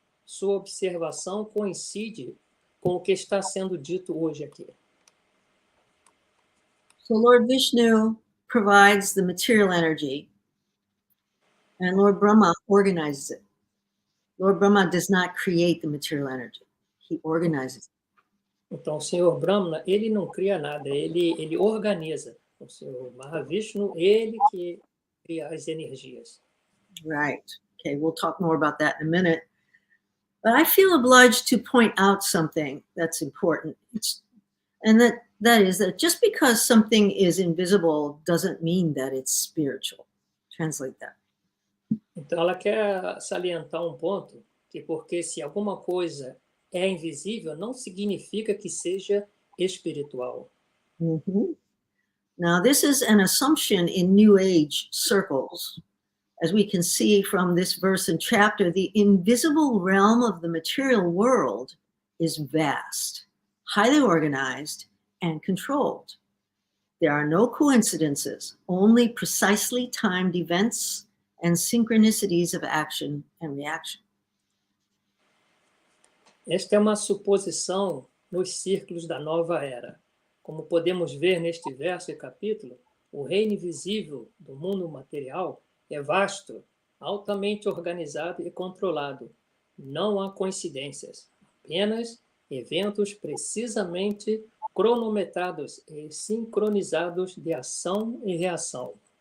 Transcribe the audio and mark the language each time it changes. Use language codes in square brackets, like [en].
[pt] Sua observação coincide com o que está sendo dito hoje aqui. [en] So Lord Vishnu provides the material energy, and Lord Brahma organizes it. Lord Brahma does not create the material energy. He organizes it. [pt] Então, o Senhor Brahma, ele não cria nada, ele organiza. O Senhor Mahavishnu, ele que cria as energias. [en] Right. Okay, we'll talk more about that in a minute. But I feel obliged to point out something that's important. And that is that just because something is invisible doesn't mean that it's spiritual. Translate that. [pt] Então, ela quer salientar um ponto, que porque se alguma coisa é invisível, não significa que seja espiritual. [en] Now, this is an assumption in New Age circles. As we can see from this verse and chapter, the invisible realm of the material world is vast, highly organized, and controlled. There are no coincidences, only precisely timed events and synchronicities of action and reaction. [pt] Esta é uma suposição nos círculos da nova era. Como podemos ver neste verso e capítulo, o reino invisível do mundo material é vasto, altamente organizado e controlado. Não há coincidências, apenas eventos precisamente cronometrados e sincronizados de ação e reação.